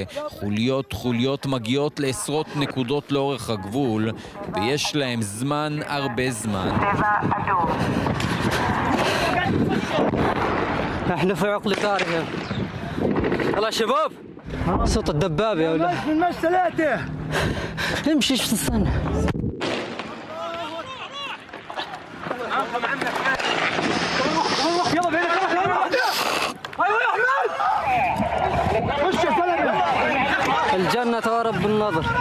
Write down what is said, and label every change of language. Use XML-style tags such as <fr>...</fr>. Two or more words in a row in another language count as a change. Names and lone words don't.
<he>חוליות מגיעות לעשרות נקודות לאורך הגבול, ויש להם זמן, הרבה זמן.</he> <ar>احنا في عقل قارئ يلا شباب صوت الدبابة يا ولد من مش ثلاثة امشي ايش تستنى يلا بينا ايوه يا احمد النظر.</ar>